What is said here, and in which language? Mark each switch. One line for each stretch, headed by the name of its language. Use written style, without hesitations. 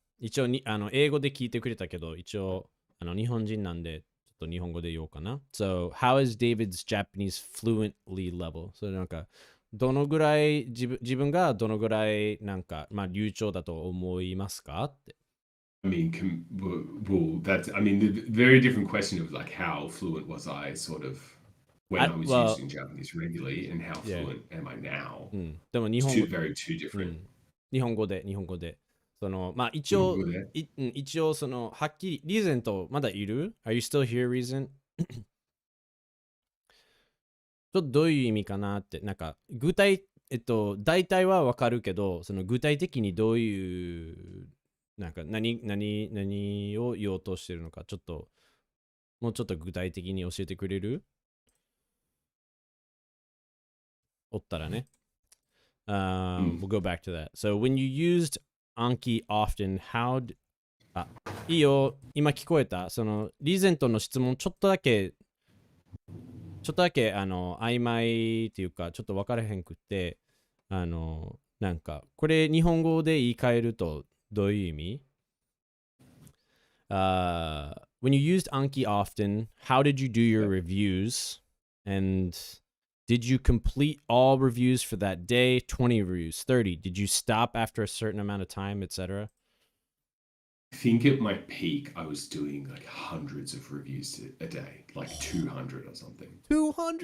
Japanese: 一応に英語で聞いてくれたけど、一応日本人なんで、ちょっと日本語で言おうかな。
English: So, how is David's Japanese fluently level?
Japanese: それなんか、どのぐらい、自分がどのぐらいなんか、まあ、流暢だと思いますかって。
English: I mean, that's, I mean, the very different question of like how fluent was I sort of when I was using Japanese regularly, and how fluent am I now?
Japanese: でも日本語、
English: two different.
Japanese: 日本語で。その、まあ一応、一応その、はっきり、リーゼントまだいる？
English: Are you still here, Reason?
Japanese: ちょっとどういう意味かなって、なんか、具体、大体はわかるけど、その具体的にどういう、なんか何を言おうとしてるのか、ちょっと、もうちょっと具体的に教えてくれる？おったらね。
English: We'll go back to that. So when you used Anki often, how
Japanese: いいよ、今聞こえた？そのリーゼントの質問ちょっとだけ曖昧っていうかちょっと分からへんくってなんかこれ日本語で言い換えるとどういう意味？
English: When you used Anki often, how did you do your reviews? And did you complete all reviews for that day? 20 reviews, 30. Did you stop after a certain amount of time, etc.? I think at my peak, I was doing like hundreds of reviews a day, like 200 or something. 200?